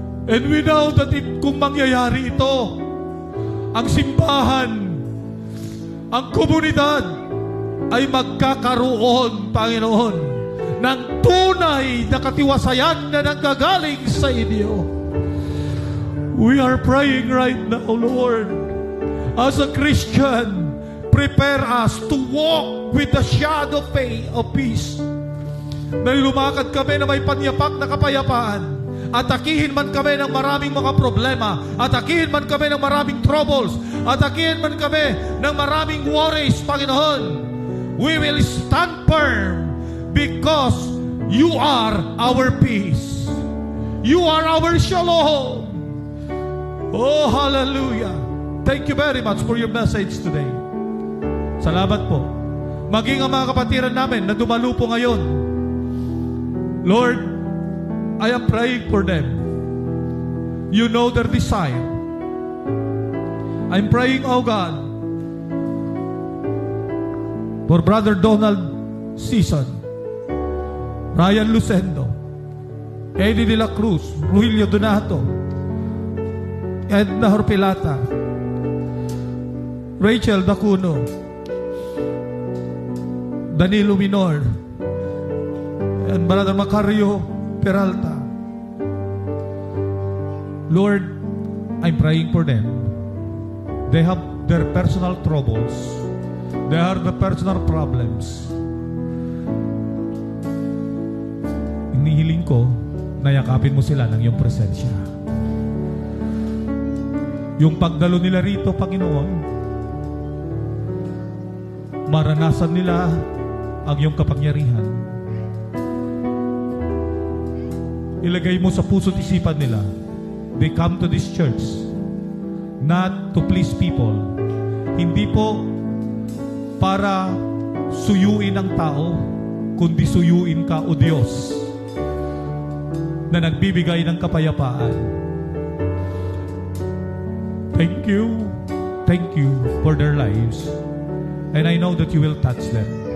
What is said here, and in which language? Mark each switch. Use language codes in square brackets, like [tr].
[en] And we know that [tl] kung mangyayari ito, ang simbahan, ang komunidad ay magkakaroon, Panginoon, ng tunay na katiwasayan na nanggagaling sa inyo. [en] We are praying right now, Lord, as a Christian, prepare us to walk with the shadow of peace. [tl] Na lumakad kami na may panyapak na kapayapaan. Atakihin man kami ng maraming mga problema. Atakihin man kami ng maraming troubles. Atakihin man kami ng maraming worries, Panginoon. [en] We will stand firm because you are our peace. You are our shalom. Oh, hallelujah. Thank you very much for your message today. [tl] Salamat po. Maging ang mga kapatiran namin na dumalo po ngayon. [en] Lord, I am praying for them. You know their desire. I'm praying, oh God, for Brother Donald Season, Ryan Lucendo, Eddie de la Cruz, Ruilio Donato, Edna Horpilata, Rachel Dacuno, Danilo Minor, and Brother Macario Peralta. Lord, I'm praying for them. They have their personal troubles. They have the personal problems. [tl] Inihiling ko na yakapin mo sila ng iyong presensya. Yung pagdalo nila rito, Panginoon, maranasan nila ang iyong kapangyarihan. Ilagay mo sa puso't isipan nila, [en] they come to this church not to please people. [tl] Hindi po para suyuin ang tao, kundi suyuin ka, O Diyos, na nagbibigay ng kapayapaan. [en] Thank you for their lives. And I know that you will touch them.